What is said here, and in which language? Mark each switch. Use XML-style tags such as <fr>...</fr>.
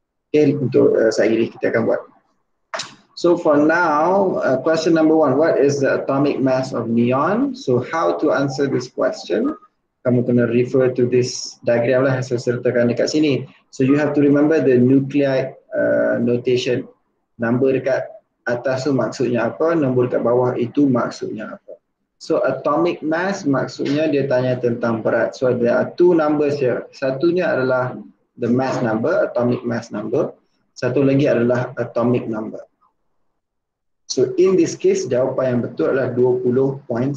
<ms>Okay, untuk saat ini kita akan buat.</ms> <en>So for now, question number 1, what is the atomic mass of neon? So how to answer this question?</en> <ms>Kamu kena</ms> <en>refer to this diagram</en> <ms>lah, saya sertakan dekat sini.</ms> <en>So you have to remember the nuclide notation.</en> <ms>Number dekat atas tu maksudnya apa, nombor dekat bawah itu maksudnya apa. So atomic mass maksudnya dia tanya tentang berat.</ms> <en>So there are two numbers here.</en> <ms>Satunya adalah</ms> <en>the mass number, atomic mass number.</en> <ms>Satu lagi adalah</ms> <en>atomic number. So in this case</en> <ms>jawapan yang betul adalah 20.18.</ms>